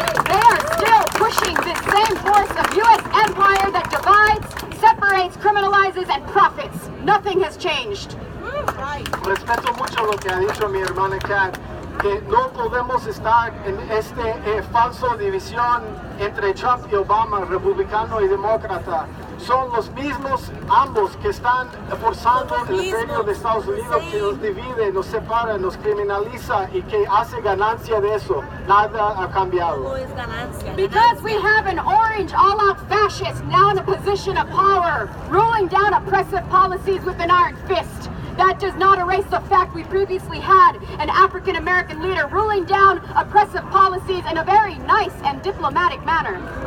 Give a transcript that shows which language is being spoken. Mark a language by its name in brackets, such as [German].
[English] They are still pushing this same force of U.S. empire that divides, separates, criminalizes, and profits. Nothing has changed. [Spanish] Respeto mucho lo que ha dicho mi hermana Kat, que no podemos estar en falso división entre Trump y Obama, republicano y demócrata. Son los mismos ambos que están forzando el imperio de Estados Unidos, que nos divide, nos separa, nos criminaliza y que hace ganancia de eso. Nada ha cambiado. [English] Because we have an orange all-out fascist now in a position of power, ruling down oppressive policies with an iron fist. that does not erase the fact we previously had an African American leader ruling down oppressive policies in a very nice and diplomatic manner.